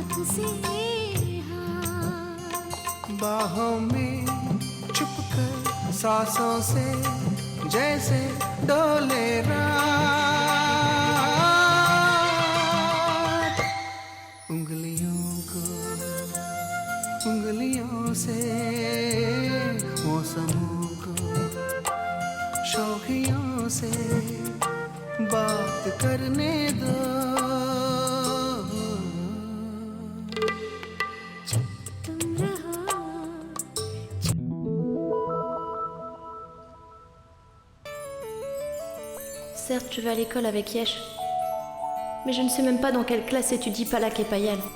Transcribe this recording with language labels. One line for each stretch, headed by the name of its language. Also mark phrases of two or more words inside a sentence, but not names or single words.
Hindi: बाहों में छुपकर सांसों से जैसे डोले रात उंगलियों से मौसमों को शौकियों से बात करने दो
French: Certes, tu vas à l'école avec Yesh. Mais je ne sais même pas dans quelle classe étudient Palak et Payal.